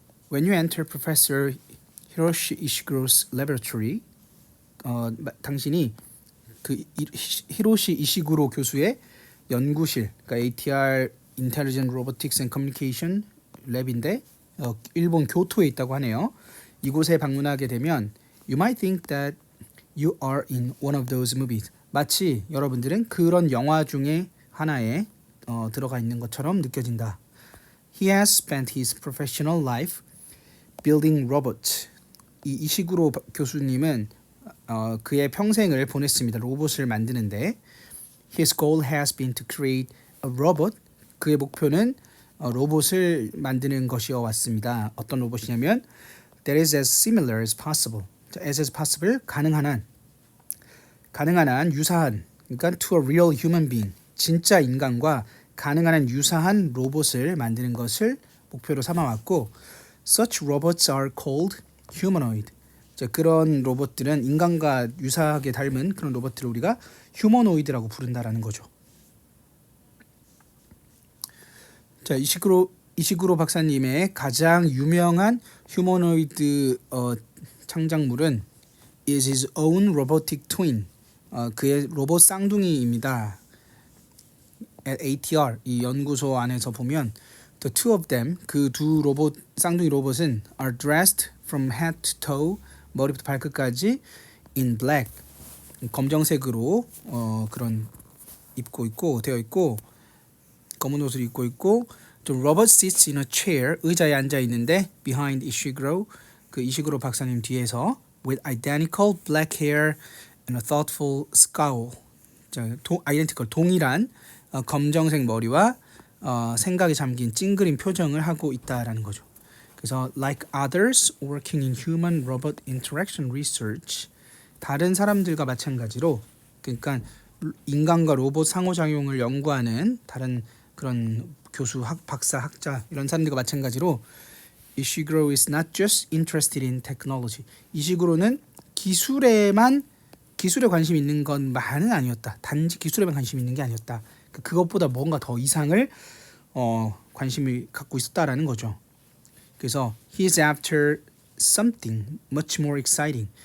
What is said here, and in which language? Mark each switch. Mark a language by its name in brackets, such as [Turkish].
[English] When you enter Professor Hiroshi Ishiguro's laboratory, [Korean] 당신이 그 히로시 이시구로 교수의 연구실, 그러니까 ATR Intelligent Robotics and Communication 랩인데 일본 교토에 있다고 하네요. 이곳에 방문하게 되면 [English] You might think that you are in one of those movies. [Korean] 마치 여러분들은 그런 영화 중에 하나에 들어가 있는 것처럼 느껴진다. [English] He has spent his professional life building robots. [Korean] 이 이시구로 교수님은 그의 평생을 보냈습니다. 로봇을 만드는데 [English] His goal has been to create a robot. [Korean] 그의 목표는 로봇을 만드는 것이어 왔습니다. 어떤 로봇이냐면 [English] that is as similar as possible. as possible, [Korean] 가능한 한, 유사한, 그러니까 [English] to a real human being, [Korean] 진짜 인간과 가능한 한 유사한 로봇을 만드는 것을 목표로 삼아왔고 [English] such robots are called humanoid. [Korean] 그런 로봇들은 인간과 유사하게 닮은 그런 로봇들을 우리가 휴머노이드라고 부른다라는 거죠. 자, 이시구로 박사님의 가장 유명한 휴머노이드 창작물은 [English] is his own robotic twin. [Korean] 그의 로봇 쌍둥이입니다. [English] At ATR [Korean] 이 연구소 안에서 보면 [English] the two of them, [Korean] 그 두 쌍둥이 로봇은 [English] are dressed from head to toe, [Korean] 머리부터 발끝까지 [English] in black, [Korean] 검정색으로 그런 되어 있고 검은 옷을 입고 있고 [English] the robot sits in a chair, [Korean] 의자에 앉아 있는데 [English] behind Ishiguro, [Korean] 그 이시구로 박사님 뒤에서 [English] with identical black hair and a thoughtful scowl. [Korean] identical 동일한 검정색 머리와 생각에 잠긴 찡그린 표정을 하고 있다라는 거죠. 그래서 [English] like others working in human robot interaction research, [Korean] 다른 사람들과 마찬가지로, 그러니까 인간과 로봇 상호작용을 연구하는 다른 그런 교수, 박사, 학자 이런 사람들과 마찬가지로 이시구로 [English] is not just interested in technology. [Korean] 이시구로는 기술에 관심이 있는 것만은 아니었다. 단지 기술에만 관심이 있는 게 아니었다. 그것보다 뭔가 더 이상을 관심을 갖고 있었다라는 거죠. 그래서 [English] he is after something much more exciting.